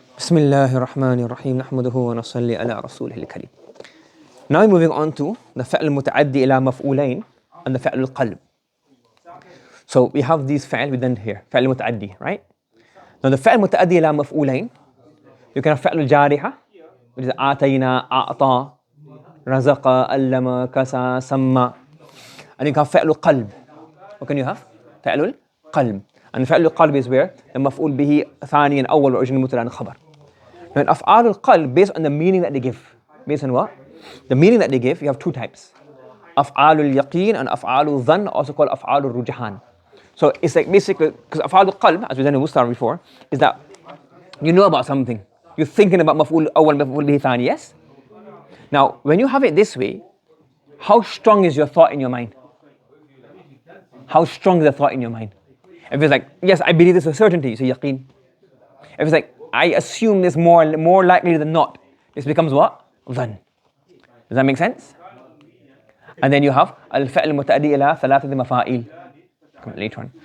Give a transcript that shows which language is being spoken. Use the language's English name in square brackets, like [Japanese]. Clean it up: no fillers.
[Arabic] بسم الله الرحمن الرحيم نحمده ونصلي على رسوله الكريم. [English] Now we're moving on to the فعل المتعدي إلى مفعولين and the فعل القلب. So we have these فعل within here, فعل متعدي, right? Now the فعل المتعدي إلى مفعولين, you can have فعل الجارحة, which is آتينا, أعطى, رزق, علم, كسى, سمى. And you can have فعل القلب. What can you have? فعل القلب. And فعل القلب is where the مفعول به ثانيا أول original مبتدأ خبر. Now in أفعال القلب, based on the meaning that they give. Based on what? The meaning that they give, you have two types. أفعال اليقين and أفعال الظن, also called أفعال الرجحان. So it's like basically, because أفعال القلب, as we done in Mustar before, is that you know about something. You're thinking about مفعول أول مفعول به ثاني, yes? Now, when you have it this way, how strong is your thought in your mind? How strong is the thought in your mind? If it's like, yes, I believe this with certainty, so yaqeen. If it's like, I assume this more likely than not, this becomes what? Dhan. Does that make sense? And then you have al-fa'l muta'addi ila thalathati mafa'il. Later on.